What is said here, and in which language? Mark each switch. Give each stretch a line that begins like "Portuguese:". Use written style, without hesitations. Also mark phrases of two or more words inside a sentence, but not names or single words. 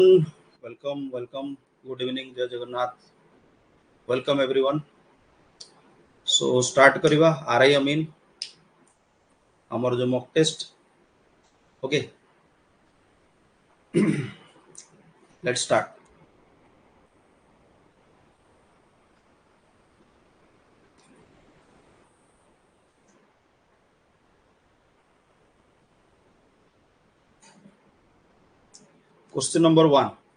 English: Welcome. Good evening, Jai Jagannath. Welcome everyone. So start
Odia: କରିବା RI Amin ଆମର ଯୋଉ
English: mock test. Okay, let's start. Question number 1.